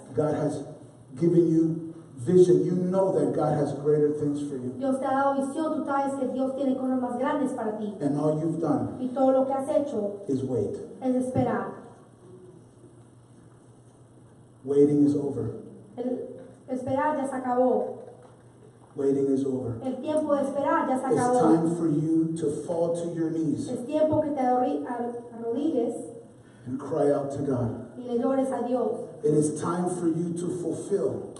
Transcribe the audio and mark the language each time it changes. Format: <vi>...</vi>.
<en>God has given you vision. You know that God has greater things for you.</en> <es>Dios te ha dado visión. Tú sabes que Dios tiene cosas más grandes para ti.</es> <en>And all you've done</en> <es>Y todo lo que has hecho</es> <en>is wait.</en> <es>es esperar.</es> <en>Waiting is over.</en> <es>El esperar ya se acabó.</es> <en>Waiting is over.</en> <es>El tiempo de esperar ya se</es> <en>It's</en> <es>acabó.</es> <en>time for you to fall to your knees</en> <es>Es tiempo que te arrodilles</es> <en>and cry out to God.</en> <es>y le llores a Dios.</es> <en>It is time for you to fulfill</en>